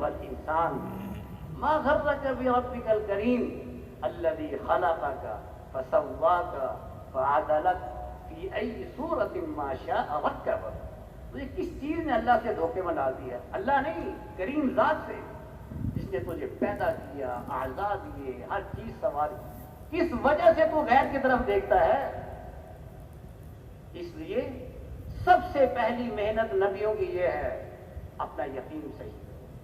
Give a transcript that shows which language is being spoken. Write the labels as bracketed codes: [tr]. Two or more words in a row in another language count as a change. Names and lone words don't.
[ar] انسان ما غرک بربک الکریم الذی خلقک فسواک فعدلک فی ای صورت ما شاء رکبک. [ur] تجھے کس چیز نے اللہ سے دھوکے میں ڈال دیا؟ اللہ نہیں، کریم ذات سے، جس نے تجھے پیدا کیا، اعضاء دیے، ہر چیز سواری. کس وجہ سے تو غیر کی طرف دیکھتا ہے؟ اس لیے سب سے پہلی محنت نبیوں کی یہ ہے اپنا یقین صحیح کرو.